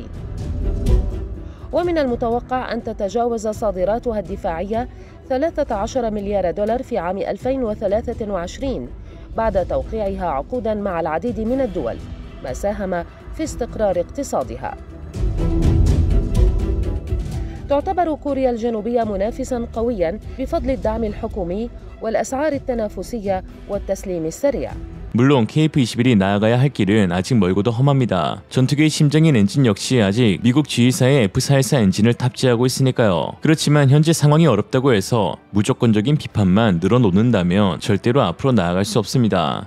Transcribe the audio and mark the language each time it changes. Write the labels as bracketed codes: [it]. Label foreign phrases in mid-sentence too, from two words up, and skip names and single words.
[ar] ومن المتوقع أن تتجاوز صادراتها الدفاعية 13 مليار دولار في عام 2023 بعد توقيعها عقوداً مع العديد من الدول، ما ساهم في استقرار اقتصادها. تعتبر كوريا الجنوبية منافساً قوياً بفضل الدعم الحكومي والأسعار التنافسية والتسليم السريع. [ko] 물론 KF-21이 나아가야 할 길은 아직 멀고도 험합니다. 전투기의 심장인 엔진 역시 아직 미국 지휘사의 F-414 엔진을 탑재하고 있으니까요. 그렇지만 현재 상황이 어렵다고 해서 무조건적인 비판만 늘어놓는다면 절대로 앞으로 나아갈 수 없습니다.